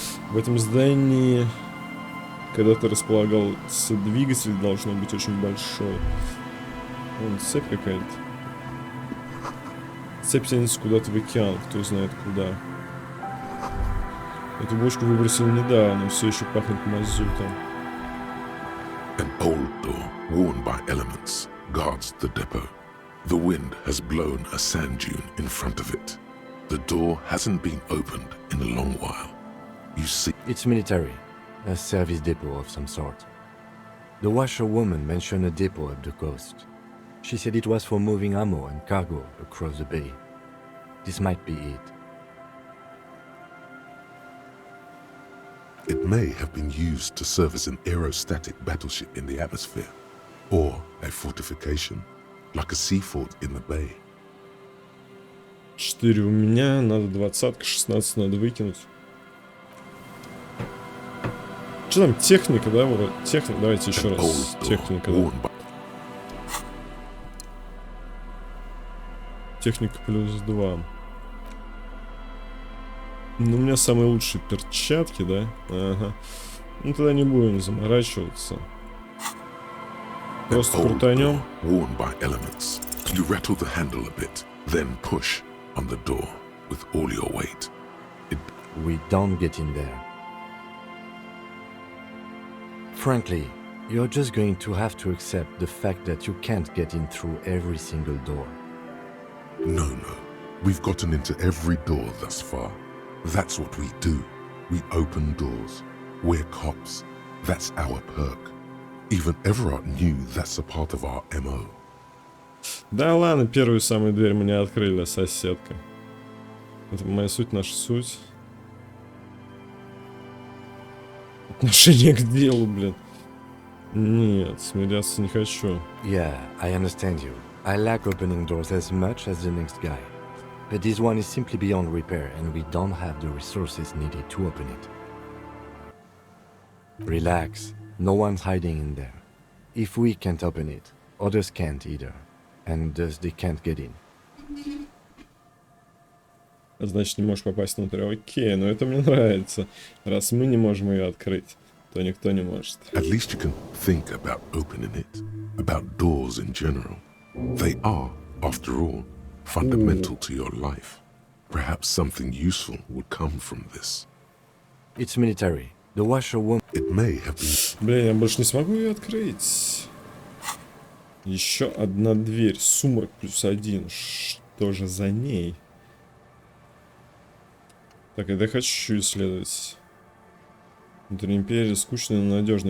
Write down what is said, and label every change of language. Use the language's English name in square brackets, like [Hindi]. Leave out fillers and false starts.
[Russian] В этом здании когда-то располагался двигатель, должно быть очень большой. Вон, цепь какая-то. Цепь тянется куда-то в океан, кто знает куда. Эту бочку выбросили недавно, все еще пахнет мазутом. [English] An old door, worn by elements, guards the depot. The wind has blown a sand dune in front of it. The door hasn't been opened in a long while. You see... It's military, a service depot of some sort. The washerwoman mentioned a depot up the coast. She said it was for moving ammo and cargo across the bay. This might be it. It may have been used to serve as an aerostatic battleship in the atmosphere, or a fortification, like a sea fort in the bay. [Russian] 4 у меня, надо 20, 16 надо выкинуть. Что там, техника, да, вроде? Техника, давайте еще раз. Техника, да. Техника +2. Ну, у меня самые лучшие перчатки, да? Ага. Ну, тогда не будем заморачиваться. Просто крутанем. [English] Worn by elements. You rattle the handle a bit, then push on the door with all your weight. We don't get in there. Frankly, you're just going to have to accept the fact that you can't get in through every single door. No. We've gotten into every door thus far. That's what we do. We open doors. We're cops. That's our perk. Even Everard knew that's a part of our MO. [Russian] Да ладно, первую самую дверь мы не открыли, соседка. Это моя суть, наша суть. Отношение к делу, блин. Нет, смиряться не хочу. [English] Yeah, I understand you. I like opening doors as much as the next guy. But this one is simply beyond repair and we don't have the resources needed to open it. Relax, no one's hiding in there. If we can't open it, others can't either. And thus they can't get in. [Russian] Значит, не можешь попасть внутрь. Окей, но это мне нравится. Раз мы не можем ее открыть, то никто не может. [English] At least you can think about opening it. About doors in general. They are, after all, fundamental to your life. Perhaps something useful would come from this. It's military. The washerwoman... It may have been... [Russian] Блин, я больше не смогу ее открыть. Еще одна дверь. Сумрак +1. Что же за ней? Так, это я хочу исследовать. Внутри империи скучно, но надежно.